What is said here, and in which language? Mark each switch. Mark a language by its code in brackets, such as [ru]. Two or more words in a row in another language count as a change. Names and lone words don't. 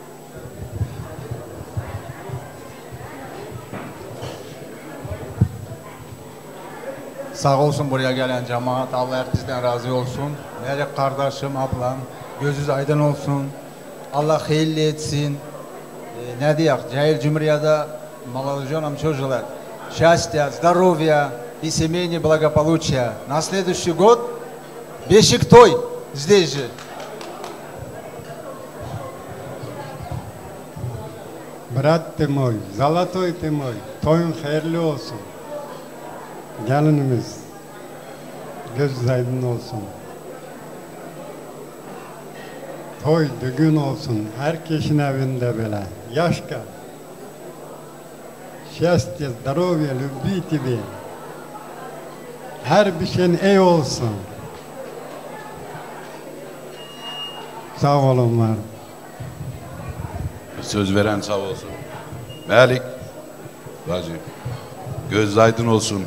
[tr] Sağ olsun buraya gelen cemaat. Allah herkesten razı olsun. Melek kardeşim, ablam, gözünüz aydın olsun. Allah hayırlı etsin. Ne diyek? [ru] Cahil Cumhuriyada молодоженам чужелать счастья, здоровья и семейного благополучия. На следующий год Бешик той здесь же. Брат ты мой, золотой ты мой, [tr] toyun hayırlı olsun. Gelinimiz göz aydın olsun. Toy düğün olsun, herkesin evinde böyle. Yaşka. [ru] Счастья, здоровья, любви тебе. [tr] Her bir şeyin iyi olsun. Sağ olun var. Söz veren sağ olsun. Melik, bacı, göz aydın olsun.